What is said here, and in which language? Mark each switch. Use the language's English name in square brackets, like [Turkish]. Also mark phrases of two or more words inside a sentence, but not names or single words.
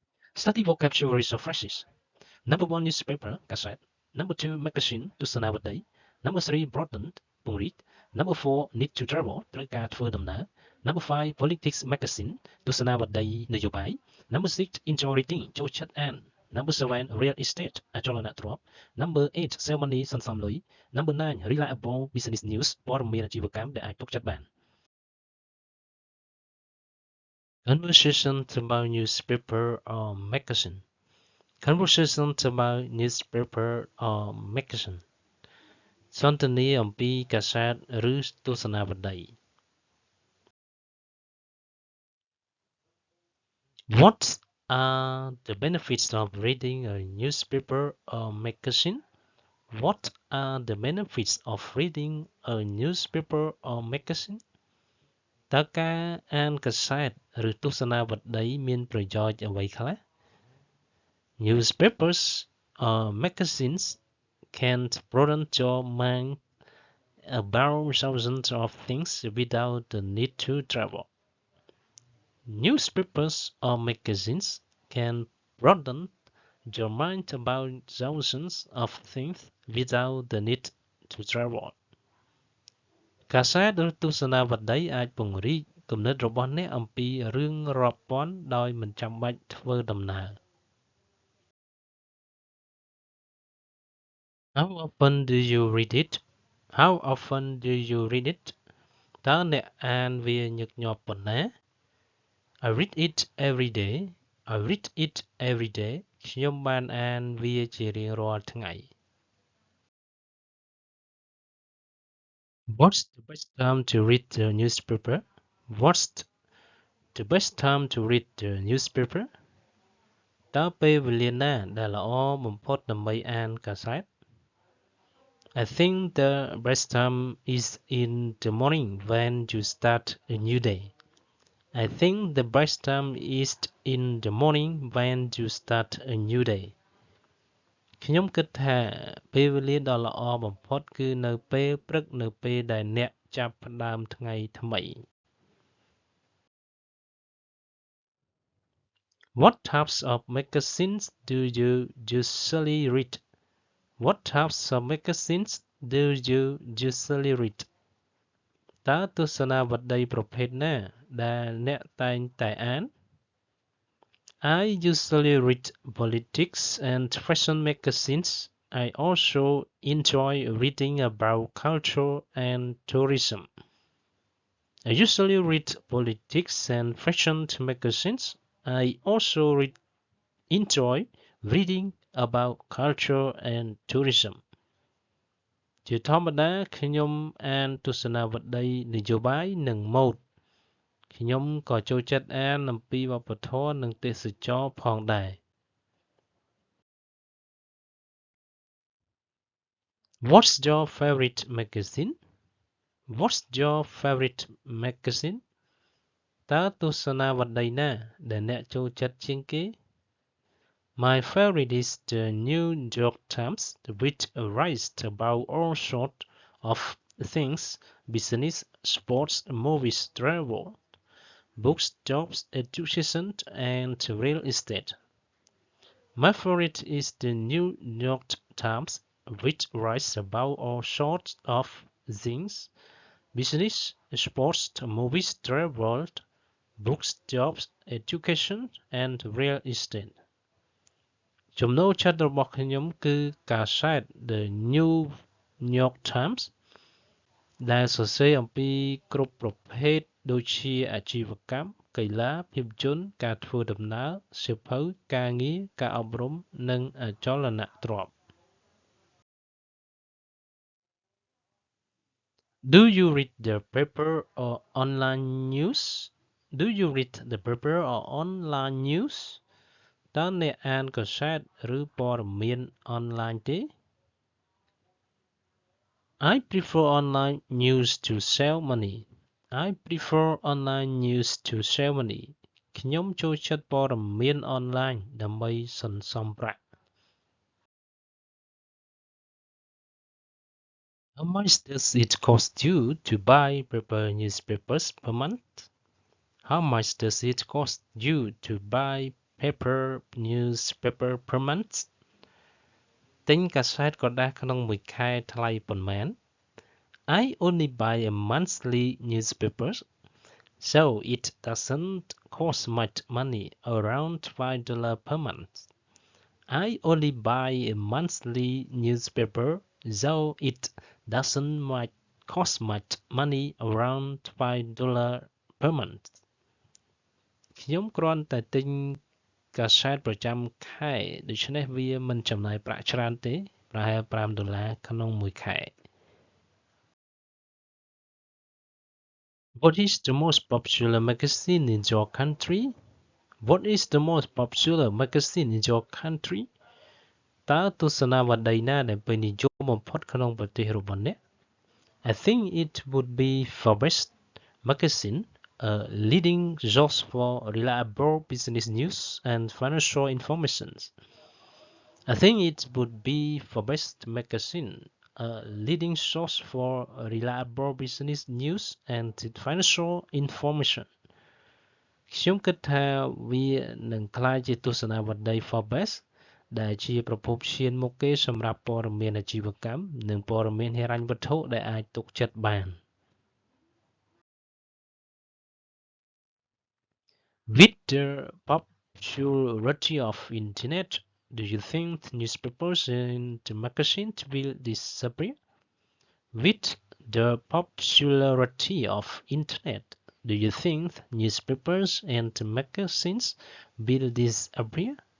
[English] Study vocabularies of phrases. Number one, newspaper, cassette. Number two, magazine, ទស្សនាវដ្តី Number three, broadened, ពង្រីក Number four, need to travel [Khmer] ត្រូវការធ្វើដំណើរ [English] Number five, politics magazine [Khmer] ទស្សនាវដ្តីនយោបាយ [English] Number six, enjoy reading [Khmer] ចូលចិត្តអាន [English] Number seven, real estate អចលនទ្រព្យ Number eight, sell money [Khmer] សន្សំលុយ [English] Number nine, reliable business news [Khmer] ព័ត៌មានអាជីវកម្មដែលអាចទុកចិត្តបាន [English] Conversations about newspaper or magazine. Conversations about newspaper or magazine. [Khmer] សន្ទនាអំពីកាសែតឬទស្សនាវដ្តី [English] What are the benefits of reading a newspaper or magazine? What are the benefits of reading a newspaper or magazine? [Khmer] តើការអានកាសែតឬទស្សនាវដ្តីមានប្រយោជន៍អ្វីខ្លះ? [English] Newspapers or magazines can broaden your mind about thousands of things without the need to travel. Newspapers or magazines can broaden your mind about thousands of things without the need to travel. [Khmer] កាសែតឬទស្សនាវដ្តីអាចពង្រីកគំនិតរបស់អ្នកអំពីរឿងរាប់ពាន់ដោយមិនចាំបាច់ធ្វើដំណើរ [English] How often do you read it? How often do you read it? [Khmer] តើអ្នកអានវាញឹកញាប់ប៉ុណ្ណា? [English] I read it every day. I read it every day. [Khmer] ខ្ញុំបានអានវាជារៀងរាល់ថ្ងៃ [English] What's the best time to read the newspaper? What's the best time to read the newspaper? [Khmer] តើពេលវេលាណាដែលល្អបំផុតដើម្បីអានកាសែត? [English] I think the best time is in the morning when you start a new day. I think the best time is in the morning when you start a new day. [Khmer] ខ្ញុំគិតថាពេលវេលាដ៏ល្អបំផុតគឺនៅពេលព្រឹកនៅពេលដែលអ្នកចាប់ផ្ដើមថ្ងៃថ្មី [English] What types of magazines do you usually read? What types of magazines do you usually read? [Khmer] តើទស្សនាវដ្តីប្រភេទណាដែលអ្នកតែងតែអាន? [English] I usually read politics and fashion magazines. I also enjoy reading about culture and tourism. I usually read politics and fashion magazines. I also enjoy reading about culture and tourism. [Khmer] ជាធម្មតាខ្ញុំអានទស្សនាវដ្តីនយោបាយនិងម៉ូដ ខ្ញុំក៏ចូលចិត្តអានអំពីវប្បធម៌និងទេសចរណ៍ផងដែរ [English] What's your favorite magazine? What's your favorite magazine? [Khmer] តើទស្សនាវដ្តីណាដែលអ្នកចូលចិត្តជាងគេ? [English] My favorite is the New York Times, which writes about all sorts of things: business, sports, movies, travel, books, jobs, education, and real estate. My favorite is the New York Times, which writes about all sorts of things: business, sports, movies, travel, books, jobs, education, and real estate. [Khmer] ចំណូលចិត្តរបស់ខ្ញុំគឺកាសែត The New York Times ដែលសរសេរអំពីគ្រប់ប្រភេទដូចជាអាជីវកម្ម កីឡា ភាពយន្ត ការធ្វើដំណើរ សៀវភៅ ការងារ ការអប់រំ និងអចលនទ្រព្យ [English] Do you read the paper or online news? Do you read the paper or online news? [Khmer] តើអ្នកអានកាសែតឬព័ត៌មានអនឡាញទេ? [English] I prefer online news to save money. I prefer online news to save money. [Khmer] ខ្ញុំចូលចិត្តព័ត៌មានអនឡាញដើម្បីសន្សំប្រាក់ [English] How much does it cost you to buy paper newspapers per month? How much does it cost you to buy paper newspaper per month [Khmer] ទិញកាសែតក្រដាសក្នុងមួយខែថ្លៃ [English] ប៉ុន្មាន I only buy a monthly newspaper so it doesn't cost much money around $5 per month I only buy a monthly newspaper so it doesn't cost much money around $5 per month [Khmer] ខ្ញុំគ្រាន់តែទិញកាសែតប្រចាំខែដូច្នេះវាមិនចំណាយប្រាក់ច្រើនទេប្រហែល$5ក្នុងមួយខែ [English] What is the most popular magazine in your country? What is the most popular magazine in your country? [Khmer] តើទស្សនាវដ្តីណាដែលពេញនិយមបំផុតក្នុងប្រទេសរបស់អ្នក [English] I think it would be Forbes magazine, a leading source for reliable business news and financial information. I think it would be Forbes magazine, a leading source for reliable business news and financial information. [Khmer] ខ្ញុំគិតថាវានឹងក្លាយជាទស្សនាវដ្តី Forbes ដែលជាប្រភពឈានមុខគេសម្រាប់ព័ត៌មានអាជីវកម្មនិងព័ត៌មានហិរញ្ញវត្ថុដែលអាចទុកចិត្តបាន [English] With the popularity of internet, do you think newspapers and magazines will disappear? With the popularity of internet, do you think newspapers and magazines will disappear?